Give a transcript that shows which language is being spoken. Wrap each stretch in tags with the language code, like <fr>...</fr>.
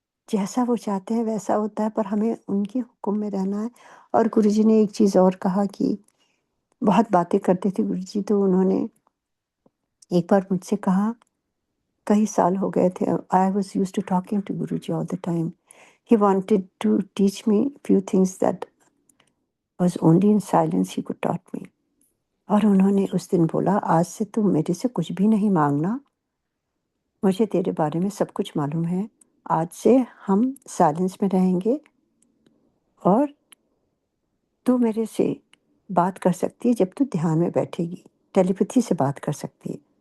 <hi>जैसा वो चाहते हैं वैसा होता है, पर हमें उनके हुक्म में रहना है। और गुरुजी ने एक चीज़ और कहा कि बहुत बातें करते थे गुरुजी, तो उन्होंने एक बार मुझसे कहा, कई साल हो गए थे,</hi> <en>I was used to talking to Guruji all the time. He wanted to teach me few things that was only in silence he could taught me।</en> <hi>और उन्होंने उस दिन बोला, "आज से तू मेरे से कुछ भी नहीं माँगना, मुझे तेरे बारे में सब कुछ मालूम है। आज से हम साइलेंस में रहेंगे और तू मेरे से बात कर सकती है जब तू ध्यान में बैठेगी, टेलीपैथी से बात कर सकती है।"</hi>